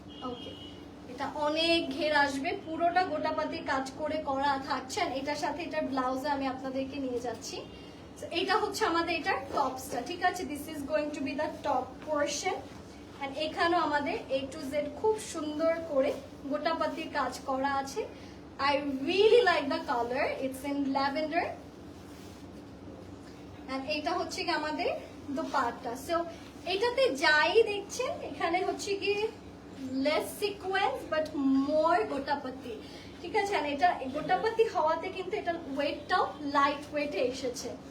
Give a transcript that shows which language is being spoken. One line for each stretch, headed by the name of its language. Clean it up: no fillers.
Bangla: ওকে, এটা অনেক ঘের আসবে, পুরোটা গোটাপাতির কাজ করে করা থাকছে। আর এটার সাথে এটার ব্লাউজে আমি আপনাদেরকে নিয়ে যাচ্ছি। এটা হচ্ছে আমাদের এটার টপসটা, ঠিক আছে?
English: This is going to be the top portion.
Bangla: And এখানেও আমাদের A to Z খুব সুন্দর করে গোটাপাতির কাজ করা আছে।
English: I really like the color, it's in lavender.
Bangla: And এটা হচ্ছে কি আমাদের দোপাট্টা। সো এটাতে যাই দেখছেন এখানে হচ্ছে কি
English: less sequence but more
Bangla: গোটাপাতি, ঠিক আছে? আর এটা গোটাপাতি হওয়াতে কিন্তু এটা ওয়েটটাও লাইট ওয়েটে এসেছে।